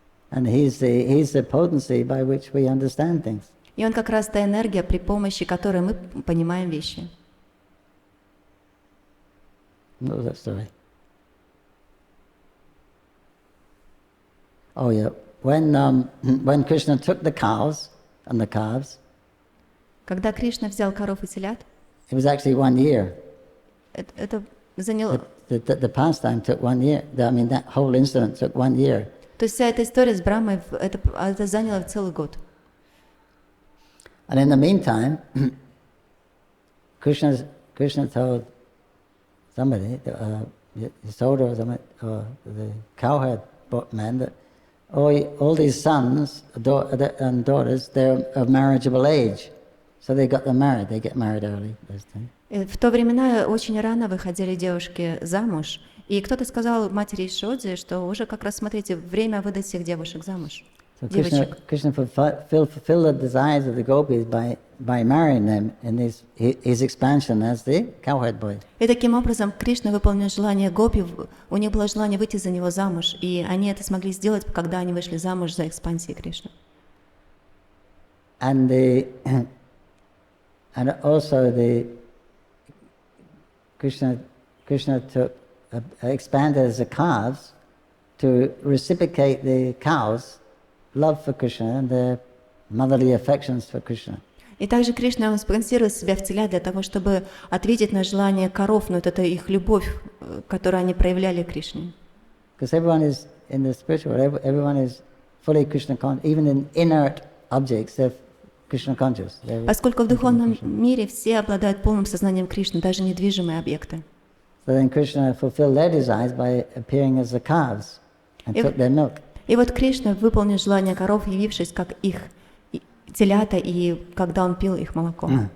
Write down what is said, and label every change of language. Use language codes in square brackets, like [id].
[en] And he's the potency by which we understand things. [ru] И он как раз та энергия, при помощи которой мы понимаем вещи. [en] What was that story? Oh yeah, when Krishna took the cows and the calves, [ru] Когда Кришна взял коров и телят, [en] it was actually 1 year. [ru] это заняло... [en] The pastime took 1 year. I mean, that whole incident took 1 year. [ru] То есть вся эта история с Брахмой, это заняло целый год. [en] And in the meantime, Krishna told somebody, Yasoda or the cowherd man, that all these sons and daughters, they're of marriageable age. So they got them married. They get married early those days. [ru] В то времена очень рано выходили девушки замуж, и кто-то сказал матери Ишоди, что уже как раз, смотрите, время выдать всех девушек замуж. [en] So [ru] Девочек. [en] Krishna fulfilled the desires of the gopis by marrying them in his expansion as the cowherd boy. [ru] И таким образом Кришна выполнил желание гопи, у них было желание выйти за него замуж, и они это смогли сделать, когда они вышли замуж за экспансией Кришны. [en] And also Krishna took expanded as the calves to reciprocate the cows' love for Krishna and their motherly affections for Krishna. [ru] И также Кришна он спонсировал себя в телят для того, чтобы ответить на желание коров, но вот это их любовь, которую они проявляли Кришне. [en] Because everyone is in the spiritual world, everyone is fully Krishna conscious. Even in inert objects, they're Krishna conscious. [ru] Поскольку в духовном мире все обладают полным сознанием Кришны, даже недвижимые объекты. [en] So then Krishna fulfilled their desires by appearing as the calves and took their milk. [ru] И вот Кришна выполнил желание коров, явившись как их телята, и когда он пил их молоко.